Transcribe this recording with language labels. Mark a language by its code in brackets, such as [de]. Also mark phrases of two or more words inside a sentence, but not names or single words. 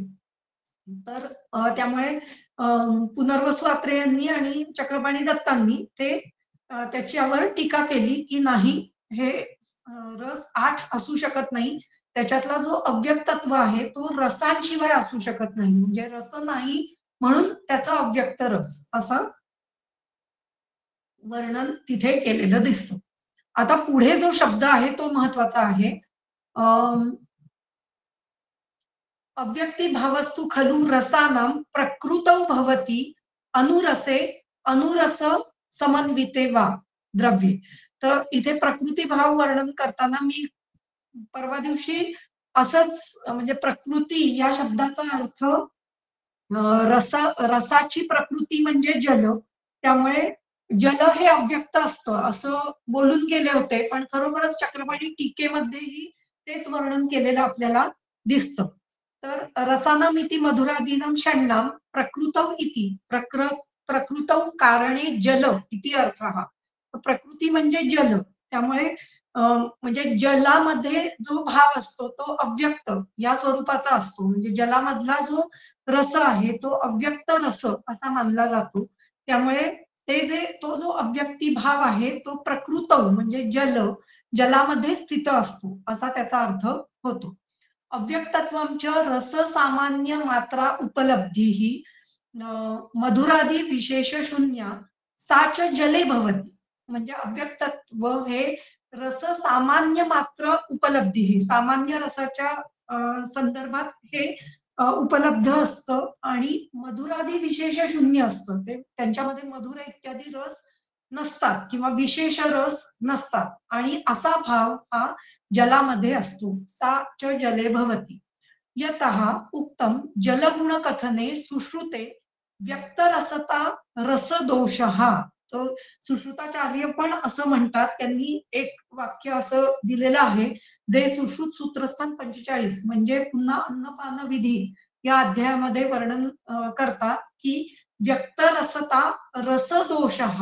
[mr] तर त्यामुळे पुनर्वसु अत्रे यांनी आणि चक्रपाणी दत्तांनी ते त्याच्यावर टीका केली की नाही, हे रस 8 असू शकत नाही. त्याच्यातला जो अव्यक्तत्व आहे तो रसांशिवाय असू शकत नाही. म्हणजे रस नाही म्हणून त्याचा अव्यक्त रस असं वर्णन तिथे केलेलं दिसतं. आता पुढे जो शब्द आहे तो महत्वाचा आहे. [sa] अव्यक्तिभावस्तु खलु रसानां प्रकृतौ भवति अनुरसे अनुरस समन्विते वा द्रव्ये. [mr] तर इथे प्रकृती भाव वर्णन करताना मी परवा दिवशी असंच म्हणजे प्रकृती या शब्दाचा अर्थ रसाची प्रकृती म्हणजे जल. त्यामुळे जल हे अव्यक्त असतं असं बोलून गेले होते. पण खरोखरच चक्रपाणी टीकेमध्येही तेच वर्णन केलेलं आपल्याला दिसतं. [sa] तर रसानाम इति मधुरादीनां षण्णां प्रकृतौ इति प्रकृतौ कारणे जल इति अर्थः. [mr] प्रकृती म्हणजे जल. त्यामुळे म्हणजे जलामध्ये जो भाव असतो तो अव्यक्त या स्वरूपाचा असतो. म्हणजे जलामधला जो रस आहे तो अव्यक्त रस असा मानला जातो. त्यामुळे तो जो अव्यक्ती भाव आहे तो प्रकृत म्हणजे जलामध्ये स्थित असतो असा त्याचा अर्थ होतो. [sa] अव्यक्तत्वंच रस सामान्य मात्रा उपलब्धी मधुरादी विशेष शून्य साच जले भवती. [mr] म्हणजे अव्यक्तत्व हे रस सामान्य मात्र उपलब्धी, सामान्य रसाच्या संदर्भात हे उपलब्ध असतं आणि मधुरादी विशेष शून्य असतं. ते त्यांच्यामध्ये मधुर इत्यादी रस नसतात किंवा विशेष रस नसतात आणि असा भाव हा जलामध्ये असतो. [sa] सा च जले भवती. यतः उक्तम जलगुण कथने सुश्रुते व्यक्तरसता रसदोषः. [mr] तर सुश्रुताचार्य पण असं म्हणतात. त्यांनी एक वाक्य असं दिलेलं आहे जे सुश्रुत सूत्रस्थान 45 म्हणजे पुन्हा अन्नपान विधी या अध्यायामध्ये वर्णन करतात की [sa] व्यक्तरसता रसदोषः.